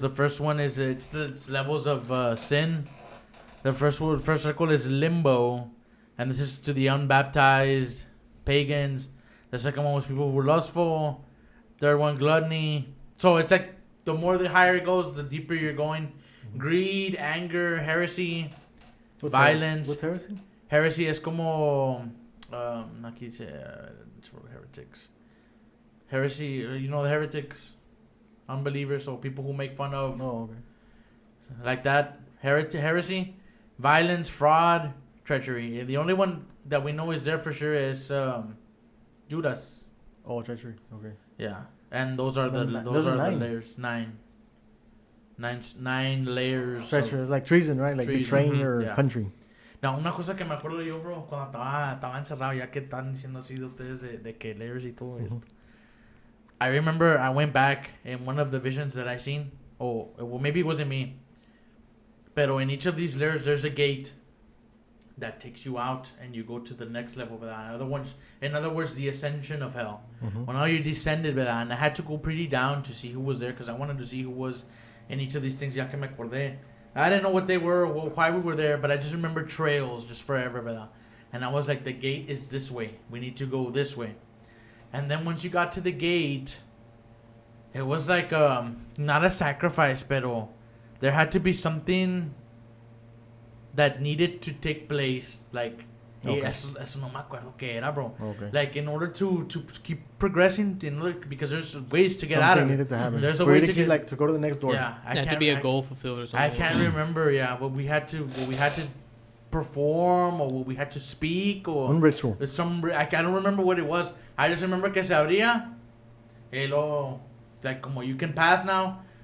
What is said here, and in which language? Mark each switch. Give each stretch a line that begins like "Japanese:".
English: The first one is it's levels of sin. The first circle is limbo, and this is to the unbaptized pagans. The second one was people who were lustful. Third one, gluttony. So it's like the more the higher it goes, the deeper you're going. Greed, anger, heresy, violence. What's heresy?
Spanish: Heresy es como aquí dice heretics.
English: Heresy, you know the heretics, unbelievers, or people who make fun of. Like that. Heresy, violence, fraud, treachery. The only one that we know is there for sure is Judas. Oh, treachery. Okay. Yeah, and those are the layers. 9 layers. Treachery is like treason, right? Like betraying your country.
Spanish: No, una cosa que me acuerdo yo, bro, cuando estaba encerrado, ya que están diciendo así de ustedes de que layers y todo esto.
English: I remember I went back in one of the visions that I seen. Oh, well, maybe it wasn't me. Pero in each of these layers, there's a gate that takes you out and you go to the next level. In other words, the ascension of hell. Well, now you descended, and I had to go pretty down to see who was there because I wanted to see who was in each of these things.
Spanish: Ya que me acordé.
English: I didn't know what they were, why we were there, but I just remember trails just forever, ¿verdad? And I was like, the gate is this way. We need to go this way. And then once you got to the gate, it was like not a sacrifice, pero there had to be something that needed to take place.
Spanish: Like, eso no me acuerdo qué era, bro.
English: Like, in order to keep progressing, because there's ways to get out of it. Needed to happen. There's a way to get, like, to go to the next door. Yeah, it had to be a goal fulfilled or something. I can't remember, what we had to perform or what we had to speak or
Spanish: un ritual.
English: I don't remember what it was. I just remember
Spanish: que se abría, y luego,
English: like, como you can pass now.